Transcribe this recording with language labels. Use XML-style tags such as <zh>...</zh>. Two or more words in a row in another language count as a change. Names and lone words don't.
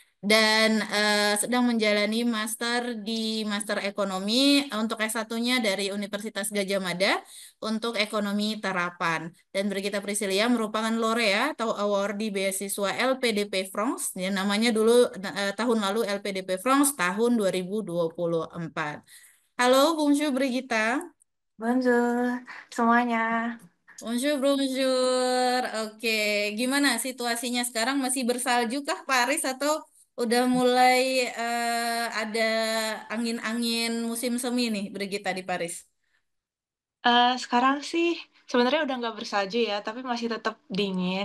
<id>dan sedang menjalani master di Master Ekonomi untuk S1-nya dari Universitas Gadjah Mada untuk Ekonomi Terapan. Dan Brigita Priscilia merupakan laureat atau award di beasiswa LPDP France, yang namanya dulu tahun lalu LPDP France tahun 2024. Halo, Bungsu Brigita. Bonjour semuanya.</id> <fr>Bonjour, bonjour.</fr> <id>Oke, gimana situasinya sekarang? Masih bersalju kah Paris atau udah mulai ada angin-angin musim semi nih, Brigita di Paris? Sekarang sih sebenarnya udah nggak bersalju ya, tapi masih tetap dingin.</id>